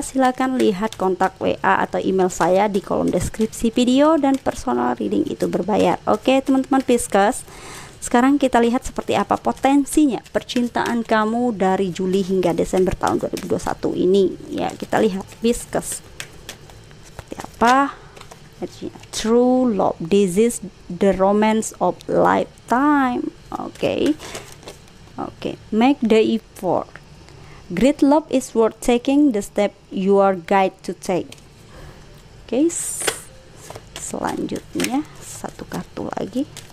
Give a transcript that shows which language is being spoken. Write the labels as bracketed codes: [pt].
[id] Silakan lihat kontak WA atau email saya di kolom deskripsi video, dan personal reading itu berbayar. Oke teman-teman Pisces, sekarang kita lihat seperti apa potensinya percintaan kamu dari Juli hingga Desember tahun 2021 ini ya. Kita lihat Pisces seperti apa energinya. [en] True love, this is the romance of lifetime. Oke, make the effort. Great love is worth taking the step you are guided to take. [id] Oke, selanjutnya satu kartu lagi.